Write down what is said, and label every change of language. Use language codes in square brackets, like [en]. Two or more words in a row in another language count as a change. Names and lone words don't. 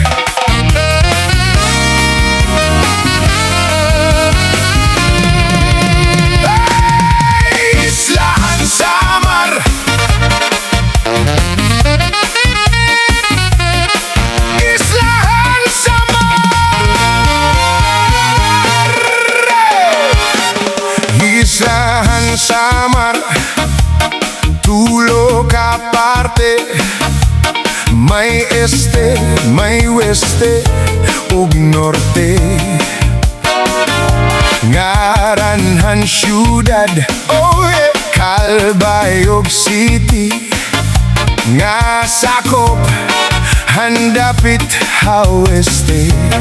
[war] Isla ang Samar, Isla ang Samar, Isla ang Samar, tulo ka parte, may este, may weste, ug norte. Ngaranhan syudad, [en] oh yeah, [war] Calbayog City, nga sakop handapit haweste.